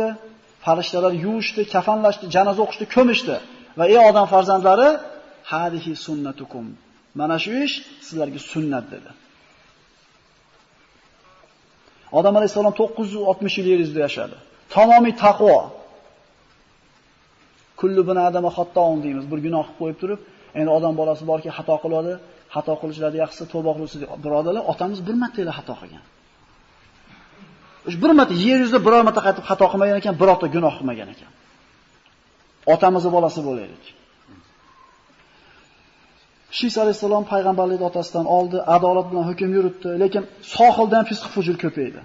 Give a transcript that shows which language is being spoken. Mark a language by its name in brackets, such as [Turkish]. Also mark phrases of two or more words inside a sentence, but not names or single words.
[Uzbek] Farishtalar yuvishdi, kafanlashdi, janoza o'qishdi, ko'mishdi va ey odam farzandlari, [Arabic] هذه سنتكم. [Uzbek] Mana shu ish sizlarga sunnat dedi. Odam alayhisalom 960 yil yer yuzida yashadi. Tamomiy taqvo. [Arabic] كل بن آدم خطاء deymiz. [Uzbek] Bir gunoh qilib qo'yib turib, endi odam bolasi borki xato qiladi, xato qilishlarda yaxshisi tavba qiluvchi birodarlar, otamiz bir marta xato qilgan. Bir marta yer yuzida biror marta qaytib xato qilmagan ekan, birorta gunoh qilmagan ekan. Otamizning bolasi bo'laylik. Shis alayhisalom payg'ambarlik otasidan oldi, adolat bilan hukm yuritdi, lekin sohildan fisq fujur ko'paydi.